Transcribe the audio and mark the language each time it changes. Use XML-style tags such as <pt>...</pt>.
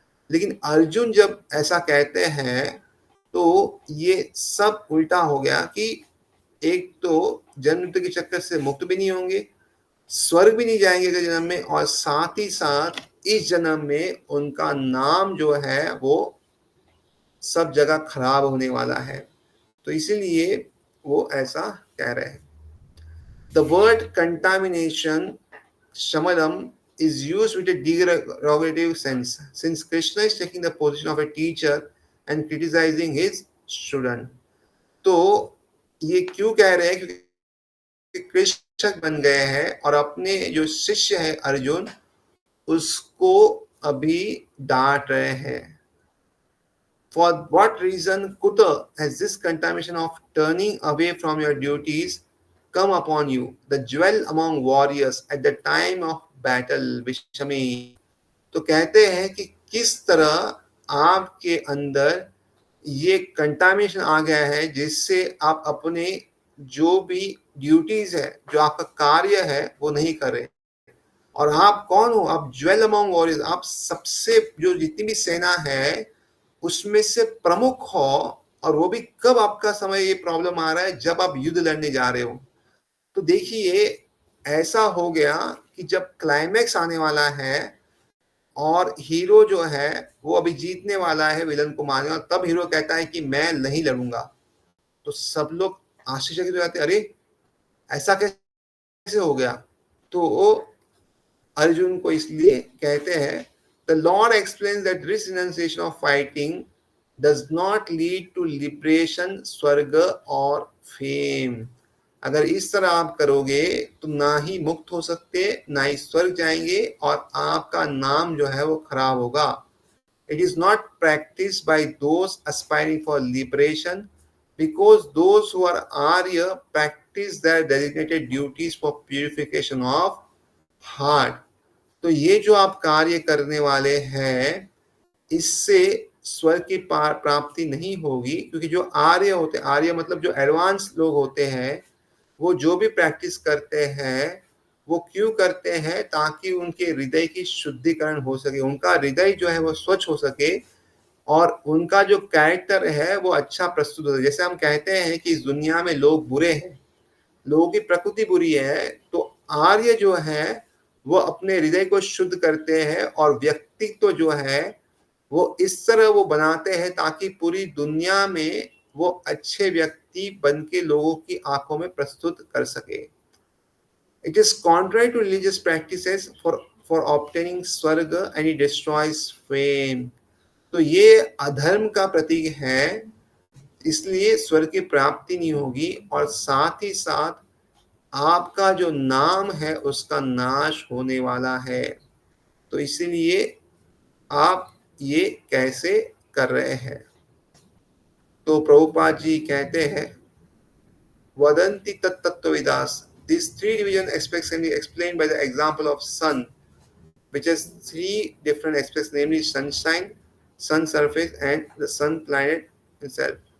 <hi>लेकिन अर्जुन जब ऐसा कहते हैं तो ये सब उल्टा हो गया कि एक तो जन्म मृत्यु के चक्कर से मुक्त भी नहीं होंगे, स्वर्ग भी नहीं जाएंगे अगले जन्म में, और साथ ही साथ इस जन्म में उनका नाम जो है वो सब जगह खराब होने वाला है। तो इसीलिए वो ऐसा कह रहे हैं।</hi> <en>The word contamination, shamadam, is used with a derogative sense, since Krishna is taking the position of a teacher and criticizing his student.</en> <hi>तो ये क्यों कह रहे हैं? क्योंकि कृष्ण बन गए हैं और अपने जो शिष्य है अर्जुन उसको अभी डांट रहे हैं।</hi> <en>For what reason, Kuta, has this contamination of turning away from your duties come upon you, the jewel among warriors at the time of battle, Vishami?</en> <hi>तो कहते हैं कि किस तरह आपके अंदर ये कंटामिनेशन आ गया है, जिससे आप अपने जो भी ड्यूटीज है, जो आपका कार्य है, वो नहीं कर रहे। और आप कौन हो? आप</hi> <en>jewel among warriors,</en> <hi>आप सबसे जो जितनी भी सेना है उसमें से प्रमुख हो, और वो भी कब आपका समय ये प्रॉब्लम आ रहा है? जब आप युद्ध लड़ने जा रहे हो। तो देखिए, ऐसा हो गया कि जब क्लाइमैक्स आने वाला है और हीरो जो है वो अभी जीतने वाला है विलन को मारने, और तब हीरो कहता है कि मैं नहीं लड़ूंगा, तो सब लोग आश्चर्यचकित हो जाते, अरे ऐसा कैसे हो गया? तो वो अर्जुन को इसलिए कहते हैं,</hi> <en>the Lord explains that this renunciation of fighting does not lead to liberation, swarga or fame.</en> <hi>अगर इस तरह आप करोगे तो ना ही मुक्त हो सकते, ना ही स्वर्ग जाएंगे, और आपका नाम जो है वो खराब होगा।</hi> <en>It is not practiced by those aspiring for liberation, because those who are Arya practice their designated duties for purification of heart.</en> <hi>तो ये जो आप कार्य करने वाले हैं, इससे स्वर्ग की प्राप्ति नहीं होगी, क्योंकि जो आर्य होते, आर्य मतलब जो एडवांस लोग होते हैं, वो जो भी प्रैक्टिस करते हैं वो क्यों करते हैं, ताकि उनके हृदय की शुद्धिकरण हो सके, उनका हृदय जो है वो स्वच्छ हो सके, और उनका जो कैरेक्टर है वो अच्छा प्रस्तुत हो। जैसे हम कहते हैं कि इस दुनिया में लोग बुरे हैं, लोगों की प्रकृति बुरी है, तो आर्य जो है वो अपने हृदय को शुद्ध करते हैं, और व्यक्तित्व जो है वो इस तरह वो बनाते हैं ताकि पूरी दुनिया में वो अच्छे व्यक्ति बन के लोगों की आंखों में प्रस्तुत कर सके।</hi> <en>It is contrary to religious practices for obtaining swarga and it destroys fame.</en> <hi>तो ये अधर्म का प्रतीक है, इसलिए स्वर्ग की प्राप्ति नहीं होगी, और साथ ही साथ आपका जो नाम है उसका नाश होने वाला है। तो इसीलिए आप ये कैसे कर रहे हैं? तो प्रभुपाद जी कहते हैं,</hi> <sa>वदंती तत्तत्वविदास,</sa> <en>these three division aspects can be explained by the example of sun, which has three different aspects, namely sunshine, sun surface and the sun planet itself.</en>